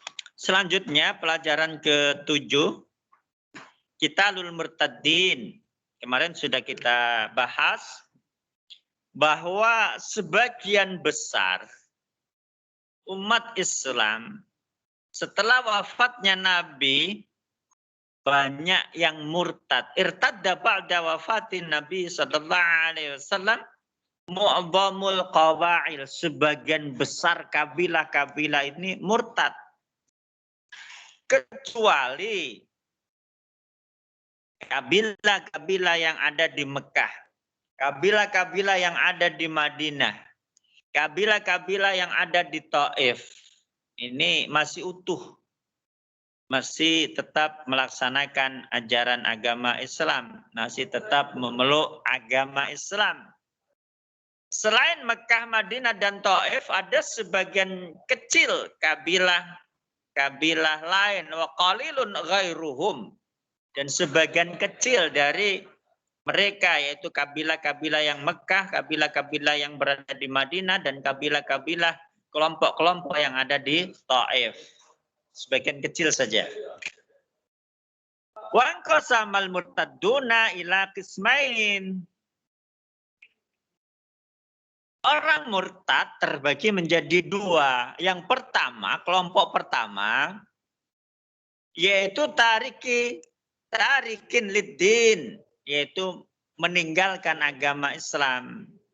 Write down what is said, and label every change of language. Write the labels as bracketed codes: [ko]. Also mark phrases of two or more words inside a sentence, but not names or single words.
[id] Selanjutnya pelajaran ke-7, Qitalul Murtaddin, kemarin sudah kita bahas bahwa sebagian besar umat Islam setelah wafatnya Nabi banyak yang murtad. [ar] ارتد بعد وفاة النبي صلى الله عليه وسلم معظم القبائل, [id] sebagian besar kabilah-kabilah ini murtad. Kecuali kabilah-kabilah yang ada di Mekah, kabilah-kabilah yang ada di Madinah, kabilah-kabilah yang ada di Taif. Ini masih utuh, masih tetap melaksanakan ajaran agama Islam, masih tetap memeluk agama Islam. Selain Mekah, Madinah, dan Taif, ada sebagian kecil kabilah lain, [ar] وقليل غيرهم, [id] dan sebagian kecil dari mereka, yaitu kabilah-kabilah yang Mekah, kabilah-kabilah yang berada di Madinah, dan kabilah-kabilah kelompok-kelompok yang ada di Taif. Sebagian kecil saja. [ar] وانقسم المرتدون إلى قسمين. [id] Orang murtad terbagi menjadi dua. Yang pertama, kelompok pertama, yaitu [ar] تاركين للدين, [id] yaitu meninggalkan agama Islam.